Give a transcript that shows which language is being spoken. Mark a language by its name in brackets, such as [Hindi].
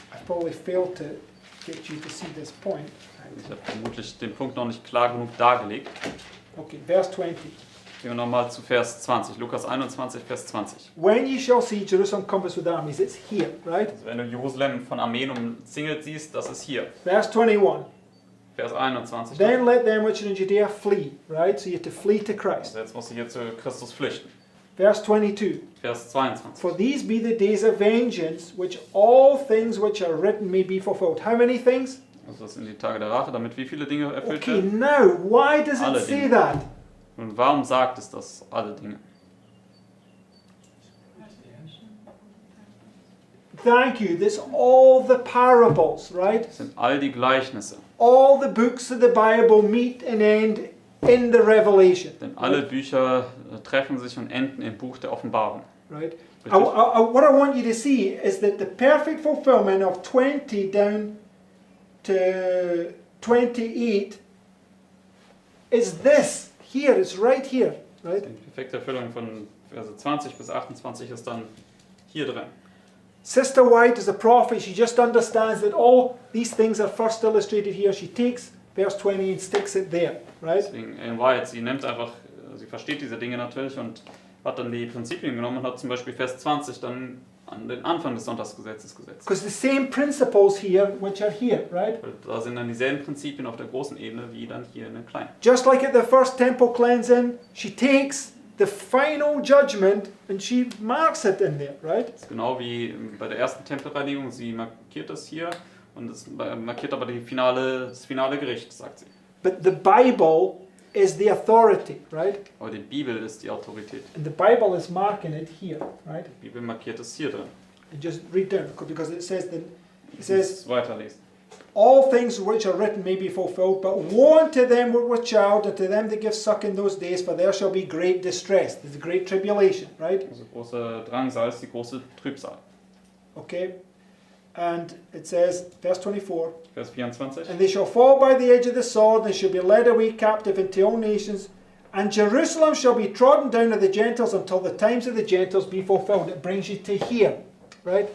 [English] I probably failed to get you to see this point. [German] Ich habe vermutlich den Punkt noch nicht klar genug dargelegt. [English] Okay, verse 20. [German] Gehen wir nochmal zu Vers 20. Lukas 21, Vers 20. [English] When ye shall see Jerusalem compassed with armies, it's here, right? [German] Also wenn du Jerusalem von Armeen umzingelt siehst, das ist hier. [English] Verse 21. [German] Vers 21. [English] Then let them which are in Judea flee, right? So you have to flee to Christ. [German] Also jetzt musst du hier zu Christus flüchten. [English] Verse 22. [German] Vers 22. [English] For these be the days of vengeance, which all things which are written may be fulfilled. How many things? [German] Also das sind die Tage der Rache, damit wie viele Dinge erfüllt [English] Okay, [German] werden? [English] now, why does it [German] Alle [English] say [German] Dinge. [English] that? [German] Und warum sagt es das? Alle Dinge. [English] Thank you. That's all the parables, right? [German] Das sind all die Gleichnisse. [English] All the books of the Bible meet and end in the Revelation. [German] Denn alle Bücher treffen sich und enden im Buch der Offenbarung. [English] Right? [German] Richtig? [English] What I want you to see is that the perfect fulfillment of 20 down to 28 is this. Here, it's right here. Right? [German] Die perfekte Erfüllung von Verse 20 bis 28 ist dann hier drin. [English] Sister White is a prophet. She just understands that all these things are first illustrated here. She takes verse 20 and sticks it there. Right? [German] Deswegen in White, sie nimmt einfach, sie versteht diese Dinge natürlich und hat dann die Prinzipien genommen und hat zum Beispiel Vers 20 dann an den Anfang des Sonntagsgesetzes gesetzt. [English] Because the same principles here, which are here, right? [German] Weil da sind dann dieselben Prinzipien auf der großen Ebene wie dann hier in der kleinen. [English] Just like at the first temple cleansing, she takes the final judgment and she marks it in there, right? [German] Das ist genau wie bei der ersten Tempelreinigung, sie markiert das hier und es markiert aber das finale Gericht, sagt sie. [English] But the Bible is the authority, right? [German] Aber die Bibel ist die Autorität. [English] And the Bible is marking it here, right? [German] Die Bibel markiert es hier drin. [English] And just read down because it says that [German] Ich muss es weiterlesen. [English] all things which are written may be fulfilled, but woe unto them which were child, and to them that give suck in those days, for there shall be great distress. There's a great tribulation, right? [German] Also große Drangsal ist die große Trübsal. [English] Okay? And it says, verse 24, [German] Vers 24. [English] and they shall fall by the edge of the sword, and they shall be led away captive into all nations, and Jerusalem shall be trodden down of the Gentiles until the times of the Gentiles be fulfilled. It brings you to here, right?